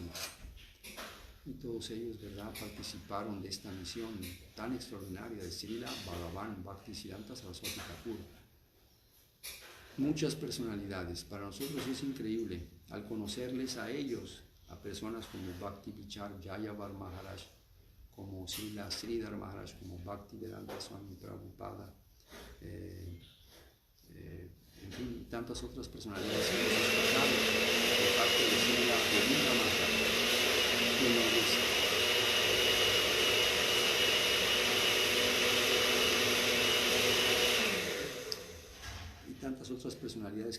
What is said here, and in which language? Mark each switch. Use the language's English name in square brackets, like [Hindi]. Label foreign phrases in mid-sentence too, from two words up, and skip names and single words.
[Spanish] Y todos ellos, ¿verdad?, participaron de esta misión tan extraordinaria de Srila Bhagavan Bhaktisiddhanta Saraswati Thakur. Muchas personalidades, para nosotros es increíble, al conocerles a ellos, a personas como Bhakti Vichar Jayavar Maharaj, como Srila Sridhar Maharaj, como Bhaktivedanta Swami Prabhupada, en fin, tantas otras personalidades que hemos escuchado de parte de Srila Govinda Maharaj, y tantas otras personalidades que